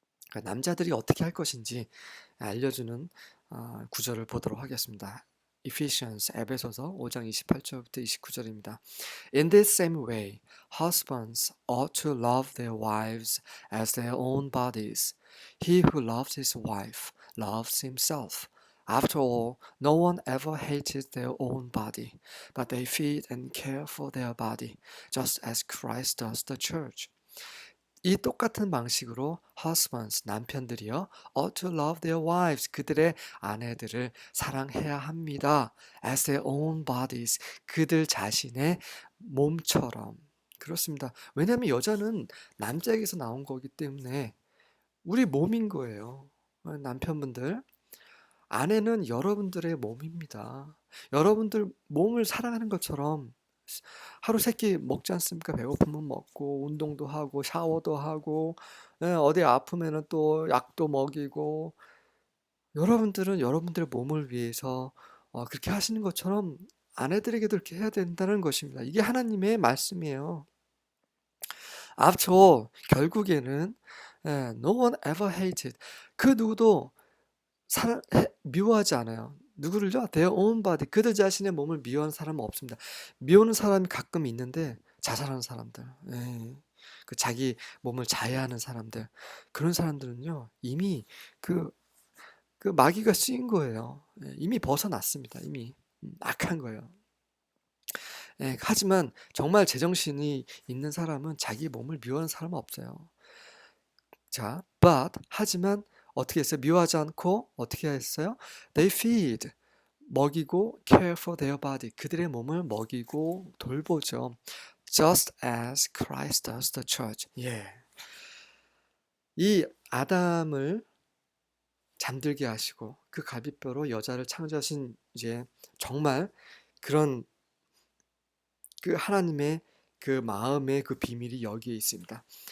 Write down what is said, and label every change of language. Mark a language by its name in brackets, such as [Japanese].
[Korean] 그러니까 남자들이 어떻게 할 것인지 알려주는 구절을 보도록 하겠습니다. Ephesians 에베소서 5장 28절부터 29절입니다. [English] In this same way, husbands ought to love their wives as their own bodies. He who loves his wife loves himself. After all, no one ever hated their own body, but they feed and care for their body, just as Christ does the church. [Korean] 이 똑같은 방식으로 [English] husbands, [Korean] 남편들이요, [English] ought to love their wives, [Korean] 그들의 아내들을 사랑해야 합니다. [English] as their own bodies, [Korean] 그들 자신의 몸처럼. 그렇습니다. 왜냐하면 여자는 남자에게서 나온 거기 때문에 우리 몸인 거예요. 남편분들, 아내는 여러분들의 몸입니다. 여러분들 몸을 사랑하는 것처럼 하루 세 끼 먹지 않습니까? 배고프면 먹고 운동도 하고 샤워도 하고 어디 아프면은 또 약도 먹이고 여러분들은 여러분들의 몸을 위해서 그렇게 하시는 것처럼 아내들에게도 그렇게 해야 된다는 것입니다. 이게 하나님의 말씀이에요. [English] After all, [Korean] 결국에는 [English] no one ever hated. [Korean] 그 누구도 미워하지 않아요. 누구를요? [English] Their own body. [Korean] 그들 자신의 몸을 미워하는 사람은 없습니다. 미워하는 사람이 가끔 있는데 자살하는 사람들, 그 자기 몸을 자해하는 사람들, 그런 사람들은요 이미 그 마귀가 씌인 거예요. 이미 벗어났습니다. 이미 악한 거예요. 하지만 정말 제정신이 있는 사람은 자기 몸을 미워하는 사람은 없어요. 자, 하지만 어떻게 했어요? 미워하지 않고 어떻게 했어요? [English] They feed, [Korean] 먹이고 [English] care for their body, [Korean] 그들의 몸을 먹이고 돌보죠. [English] Just as Christ does the church. [Korean] 이 아담을 잠들게 하시고 그 갈비뼈로 여자를 창조하신 이제 정말 그런 그 하나님의 그 마음의 그 비밀이 여기에 있습니다.